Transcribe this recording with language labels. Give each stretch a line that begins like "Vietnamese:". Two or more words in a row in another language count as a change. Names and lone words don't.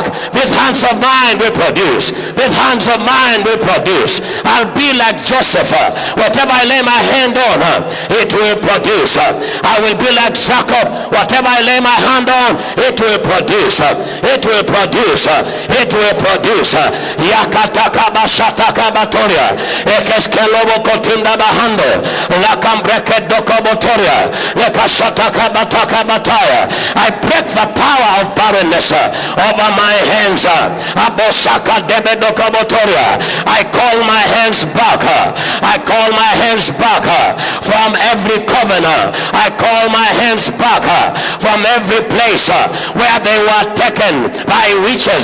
English: These hands of mine will produce. These hands of mine will produce. I'll be like Joseph. Whatever I lay my hand on, it will produce. I will be like Jacob. Whatever I lay my hand on, it will produce. It will produce. It will produce. Yakataka bashataka batoria. Ekeskelobo kotinda bahando. Lakambreke dokobotoria. Lekashataka bataka bataya. I break the power of barrenness over my hands. Abosaka debe dokobotoria. I call my hands back. I call my hands back from every covenant. I call my hands back from every place where they were taken by witches.